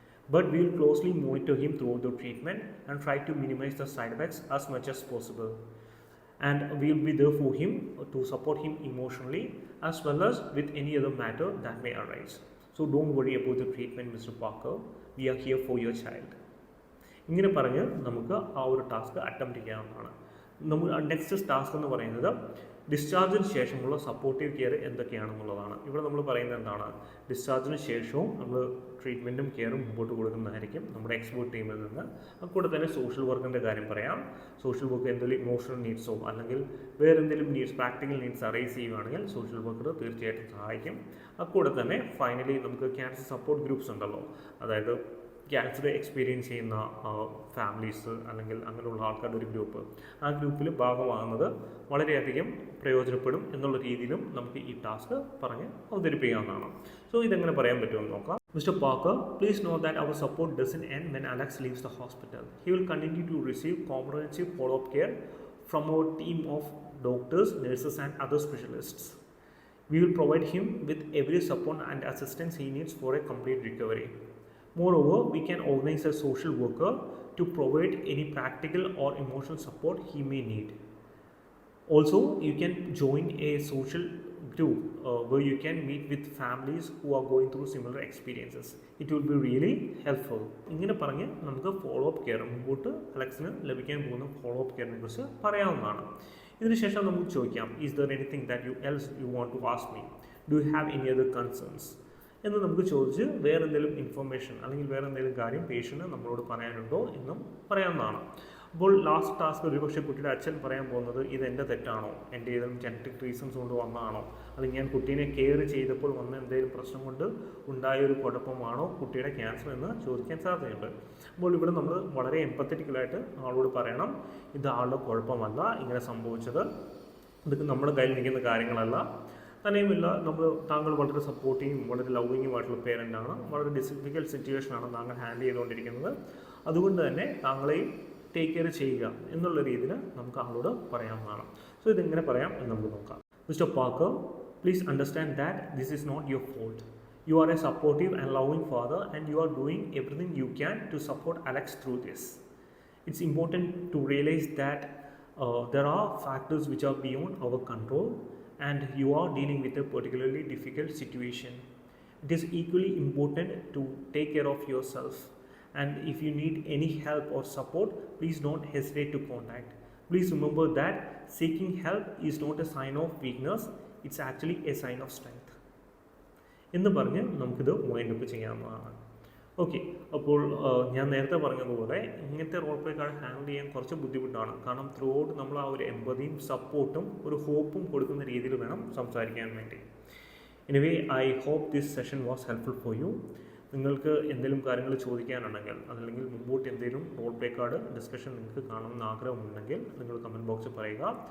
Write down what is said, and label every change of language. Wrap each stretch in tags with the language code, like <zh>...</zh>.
<en>But we will closely monitor him throughout the treatment and try to minimize the side effects as much as possible. And we will be there for him to support him emotionally as well as with any other matter that may arise. So don't worry about the treatment, Mr. Parker. We are here for your child.</en> <ml>ഇങ്ങനെ പറഞ്ഞ് നമുക്ക് ആ ഒരു task attempt ചെയ്യാവുന്നതാണ്. നമ്മൾ next task എന്ന് പറയുന്നത് ഡിസ്ചാർജിന് ശേഷമുള്ള സപ്പോർട്ടീവ് കെയർ എന്തൊക്കെയാണെന്നുള്ളതാണ്. ഇവിടെ നമ്മൾ പറയുന്നത് എന്താണ്, ഡിസ്ചാർജിന് ശേഷവും നമ്മൾ ട്രീറ്റ്മെൻറ്റും കെയറും മുമ്പോട്ട് കൊടുക്കുന്നതായിരിക്കും നമ്മുടെ എക്സ്പേർട്ട് ടീമിൽ നിന്ന്. അതുകൂടെ തന്നെ സോഷ്യൽ വർക്കിൻ്റെ കാര്യം പറയാം. സോഷ്യൽ വർക്ക് എന്തെങ്കിലും ഇമോഷണൽ നീഡ്സോ അല്ലെങ്കിൽ വേറെ എന്തെങ്കിലും നീഡ്സ്, പ്രാക്ടിക്കൽ നീഡ്സ് അറൈസ് ചെയ്യുകയാണെങ്കിൽ സോഷ്യൽ വർക്കർ തീർച്ചയായിട്ടും സഹായിക്കും. അതുകൂടെ തന്നെ ഫൈനലി നമുക്ക് ക്യാൻസർ സപ്പോർട്ട് ഗ്രൂപ്പ്സ് ഉണ്ടല്ലോ, അതായത് ക്യാൻസർ എക്സ്പീരിയൻസ് ചെയ്യുന്ന ഫാമിലീസ് അല്ലെങ്കിൽ അങ്ങനെയുള്ള ആൾക്കാരുടെ ഒരു ഗ്രൂപ്പ്, ആ ഗ്രൂപ്പിൽ ഭാഗമാകുന്നത് വളരെയധികം പ്രയോജനപ്പെടും എന്നുള്ള രീതിയിലും നമുക്ക് ഈ ടാസ്ക് പറഞ്ഞ് അവതരിപ്പിക്കാവുന്നതാണ്. സോ ഇതെങ്ങനെ പറയാൻ പറ്റുമെന്ന് നോക്കാം. Mr.</ml> <en>Parker, please know that our support doesn't end when Alex leaves the hospital. He will continue to receive comprehensive follow-up care from our team of doctors, nurses and other specialists. We will provide him with every support and assistance he needs for a complete recovery. Moreover, we can organize a social worker to provide any practical or emotional support he may need. Also, you can join a social group where you can meet with families who are going through similar experiences. It will be really helpful.</en> <ml>ഇങ്ങനെ പറഞ്ഞ് നമുക്ക് follow up care മുമ്പോട്ട് അലക്സിന് ലഭിക്കാൻ പോകുന്ന follow up കെയറിനെ കുറിച്ച് പറയാവുന്നതാണ്. ഇതിനുശേഷം നമുക്ക് ചോദിക്കാം,</ml> <en>is there anything that you want to ask me, do you have any other concerns</en> <ml>എന്ന് നമുക്ക് ചോദിച്ച് വേറെ എന്തെങ്കിലും ഇൻഫർമേഷൻ അല്ലെങ്കിൽ വേറെ എന്തെങ്കിലും കാര്യം പേഷ്യൻറ്റ് നമ്മളോട് പറയാനുണ്ടോ എന്നും പറയാവുന്നതാണ്. അപ്പോൾ ലാസ്റ്റ് ടാസ്ക് ഒരുപക്ഷെ കുട്ടിയുടെ അച്ഛൻ പറയാൻ പോകുന്നത് ഇത് എൻ്റെ തെറ്റാണോ, എൻ്റെ ഏതെങ്കിലും ജനറ്റിക് റീസൺസ് കൊണ്ട് വന്നതാണോ, അല്ലെങ്കിൽ ഞാൻ കുട്ടീനെ കെയർ ചെയ്തപ്പോൾ വന്ന എന്തെങ്കിലും പ്രശ്നം കൊണ്ട് ഉണ്ടായൊരു കുഴപ്പമാണോ കുട്ടിയുടെ ക്യാൻസർ എന്ന് ചോദിക്കാൻ സാധ്യതയുണ്ട്. അപ്പോൾ ഇവിടെ നമ്മൾ വളരെ എംപത്തറ്റിക്കലായിട്ട് ആളോട് പറയണം, ഇത് ആളുടെ കുഴപ്പമല്ല ഇങ്ങനെ സംഭവിച്ചത്, ഇതൊക്കെ നമ്മുടെ കയ്യിൽ നിൽക്കുന്ന കാര്യങ്ങളല്ല. തന്നെയുമില്ല, താങ്കൾ വളരെ സപ്പോർട്ടീവും വളരെ ലവിങ്ങുമായിട്ടുള്ള പേരൻ്റാണ്, വളരെ ഡിഫിക്കൽട്ട് സിറ്റുവേഷനാണ് താങ്കൾ ഹാൻഡിൽ ചെയ്തുകൊണ്ടിരിക്കുന്നത്, അതുകൊണ്ട് തന്നെ താങ്കളെയും ടേക്ക് കെയർ ചെയ്യുക എന്നുള്ള രീതിയിൽ നമുക്ക് ആളോട് പറയാവുന്നതാണ്.</ml> <en>so</en> <ml>ഇതെങ്ങനെ പറയാം എന്ന് നമുക്ക് നോക്കാം.</ml> <en>Mister Parker, please understand that this is not your fault. You are a supportive and loving father and you are doing everything you can to support Alex through this. It's important to realize that there are factors which are beyond our control and you are dealing with a particularly difficult situation. It is equally important to take care of yourself, and if you need any help or support, please don't hesitate to contact. Please remember that seeking help is not a sign of weakness, it's actually a sign of strength.</en> <ml>എന്ന് പറഞ്ഞ് നമുക്കിത് wind up ചെയ്യാവുന്നതാണ്. Okay, അപ്പോൾ ഞാൻ നേരത്തെ പറഞ്ഞതുപോലെ ഇങ്ങനത്തെ role play card handle ചെയ്യാൻ കുറച്ച് ബുദ്ധിമുട്ടാണ്. കാരണം ത്രൂ ഔട്ട് നമ്മൾ ആ ഒരു എമ്പതിയും സപ്പോർട്ടും ഒരു ഹോപ്പും കൊടുക്കുന്ന രീതിയിൽ വേണം സംസാരിക്കാൻ വേണ്ടി.</ml> <en>Anyway, I hope this session was helpful for you.</en> <ml>നിങ്ങൾക്ക് എന്തെങ്കിലും കാര്യങ്ങൾ ചോദിക്കാനുണ്ടെങ്കിൽ അതല്ലെങ്കിൽ മുമ്പോട്ട് എന്തെങ്കിലും റോൾ പ്ലേ കാർഡ് ഡിസ്കഷൻ നിങ്ങൾക്ക് കാണണമെന്ന് ആഗ്രഹമുണ്ടെങ്കിൽ നിങ്ങൾ കമൻറ്റ് ബോക്സിൽ പറയുക.</ml>